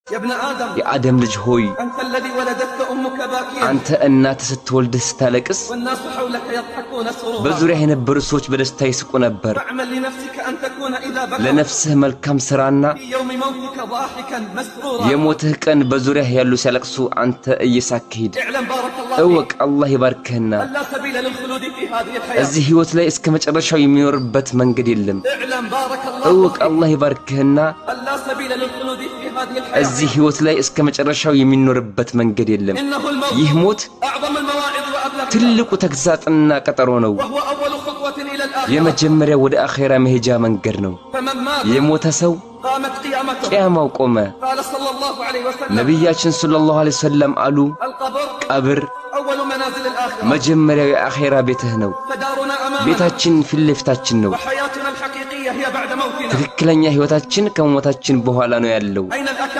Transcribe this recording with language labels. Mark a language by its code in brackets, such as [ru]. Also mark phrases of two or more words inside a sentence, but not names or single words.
[ar] يا آدم [am] ልጅ ሆይ [ar] أنت الذي ولدتك أمك باكيا [am] አንተ እናት ስትወልድህ ስታለቅስ [ar] والناس حولك يضحكون سرورا [am] በዙሪያ የነበሩ ሰዎች በደስታ ይስቁ ነበር [ar] فاعمل لنفسك أن تكون إذا بكى [am] ለነፍስህ መልካም ስራና [ar] في يوم موتك ضاحكا مسرورا [am] የሞትህ ቀን በዙሪያ ያሉ ሲያለቅሱ አንተ እየሳክህ [ar] اعلم بارك الله [am] እወቅ አላህ ይባርክህና [ar] لا سبيل للخلود في هذه الحياة [am] እዚህ ህይወት ላይ እስከ መጨረሻው የሚኖርበት መንገድ የለም [ar] اعلم بارك الله [am] እወቅ አላህ ይባርክህና [ar] لا سبيل للخلود في هذه الحياة [am] እዚህ ህይወት ላይ እስከ መጨረሻው የሚኖርበት መንገድ የለም [ar] إنه الموت [am] ይህ ሞት [ar] أعظم المواعظ وأبلغها [am] ትልቁ ተግሳጽና ቀጠሮ ነው [ar] وهو أول خطوة إلى الآخرة [am] የመጀመሪያ ወደ አኺራ መሄጃ መንገድ ነው [ar] فمن مات [am] የሞተ ሰው [ar] قامت قيامته [am] ቂያማው ቆመ [ar] قال صلى الله عليه وسلم [am] ነብያችን [ar] صلى الله عليه وسلم [am] አሉ [ar] القبر [am] ቀብር [ar] أول منازل الآخرة [am] መጀመሪያው የአኺራ ቤትህ ነው [ar] فدارنا أمامنا [am] ቤታችን ፊት ለፊታችን ነው [ar] وحياتنا الحقيقية هي بعد موتنا [am] ትክክለኛ ህይወታችን ከሞታችን በኋላ ነው ያለው [ar] أين